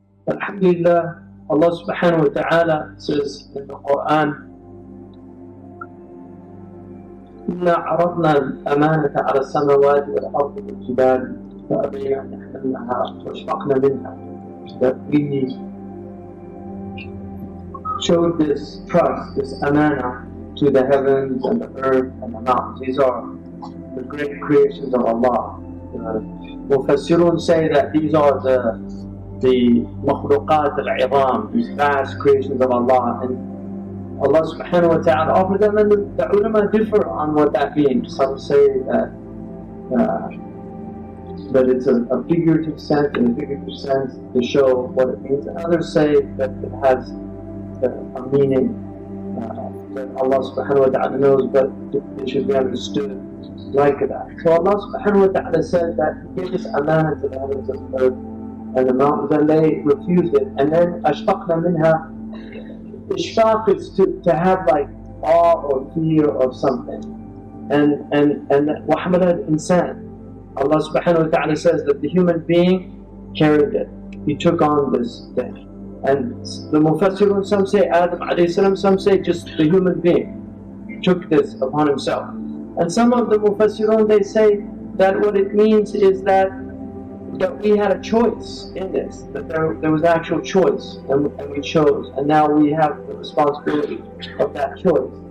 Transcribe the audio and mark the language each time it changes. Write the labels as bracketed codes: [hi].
[en] Alhamdulillah, Allah subhanahu wa ta'ala says in the Quran, [ar] إِنَّا عَرَضْنَا الْأَمَانَةَ عَلَى السَّمَاوَاتِ وَالْأَرْضِ وَالْجِبَالِ فَأَبَيْنَ أَنْ يَحْمِلْنَهَا وَأَشْفَقْنَ مِنْهَا. [en] That we showed this trust, this amana to the heavens and the earth and the mountains. These are the great creations of Allah. Mufassirun say that these are the makhluqat al-'idham, these vast creations of Allah, and Allah subhanahu wa ta'ala offered them, and the ulama differ on what that means. Some say that it's a figurative sense, to show what it means, and others say that it has a meaning that Allah subhanahu wa ta'ala knows, but it should be understood like that. So Allah subhanahu wa ta'ala said that He gave this amana to the heavens and earth and the mountains, and they refused it. And then ashfaqna minha. Ishfaq is to have like awe or fear of something. [ar] And وَحَمَلَهَا الْإِنسَانِ. [en] Allah subhanahu wa ta'ala says that the human being carried it. He took on this thing. And the Mufassirun, some say Adam alayhi salam, some say just the human being took this upon himself. And some of the Mufassirun, they say that what it means is that we had a choice in this, that there was actual choice, and we chose, and now we have the responsibility of that choice.